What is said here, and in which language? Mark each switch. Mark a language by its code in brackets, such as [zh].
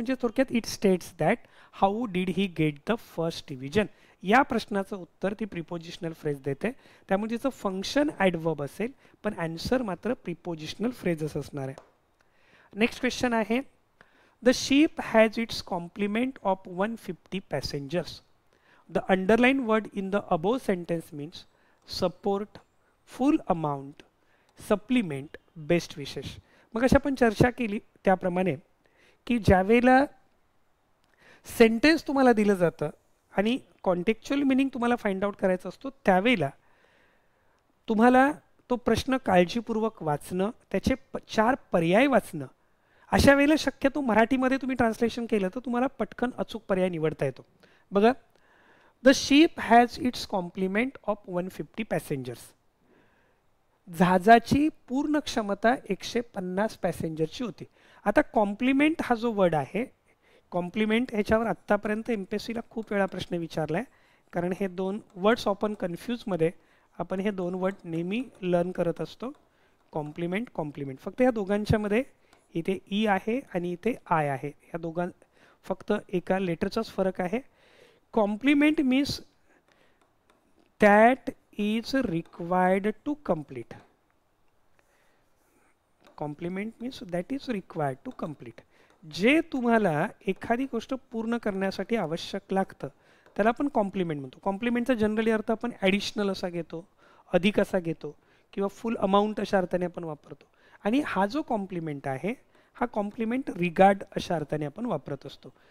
[mr] म्हणजे थोडक्यात [en] It states that how did he get the first division. [mr] या प्रश्नाचं उत्तर ती प्रिपोजिशनल फ्रेज देते. त्यामुळे तिचं फंक्शन ॲडवर्ब असेल पण आन्सर मात्र प्रिपोजिशनल फ्रेजच असणार आहे. [en] Next question आहे the ship has its complement of 150 passengers. The underline word in the above sentence means support, full amount, supplement, best विशेष. [mr] मग अशी आपण चर्चा केली त्याप्रमाणे की ज्यावेळेला सेंटेन्स तुम्हाला दिलं जातं आणि कॉन्टेक्च्युअल मिनिंग तुम्हाला फाइंड आउट करायचा असतो त्यावेळेला तुम्हाला तो प्रश्न काळजीपूर्वक वाचणं, त्याचे 4 पर्याय वाचणं. अशा वेळेला शक्यतो मराठीमध्ये तुम्ही ट्रान्सलेशन केलं तर तुम्हाला पटकन अचूक पर्याय निवडता येतो. [en] बघा, the ship has its complement of 150 passengers. [mr] जहाजाची पूर्ण क्षमता 150 पॅसेंजरची होती. आता कॉम्प्लिमेंट हा जो वर्ड आहे, कॉम्प्लिमेंट ह्याच्यावर आत्तापर्यंत MPSCला खूप वेळा प्रश्न विचारला आहे, कारण हे दोन वर्ड्स ऑफन कन्फ्यूजमध्ये आपण हे दोन वर्ड नेहमी लर्न करत असतो. कॉम्प्लिमेंट, कॉम्प्लिमेंट, फक्त या दोघांच्यामध्ये इथे ई आहे आणि इथे आय आहे, या दोघां फक्त एका लेटरचाच फरक आहे. [en] Complement means that is required to complete. Complement means that is required to complete. [mr] जे तुम्हाला एखादी गोष्ट पूर्ण करण्यासाठी आवश्यक लागतं त्याला आपण कॉम्प्लिमेंट म्हणतो. कॉम्प्लिमेंटचा जनरली अर्थ आपण ॲडिशनल असा घेतो, अधिक असा घेतो, किंवा फुल अमाऊंट अशा अर्थाने आपण वापरतो. आणि हा जो कॉम्प्लिमेंट आहे हा कॉम्प्लिमेंट रिगार्ड अशा अर्थाने आपण वापरत असतो.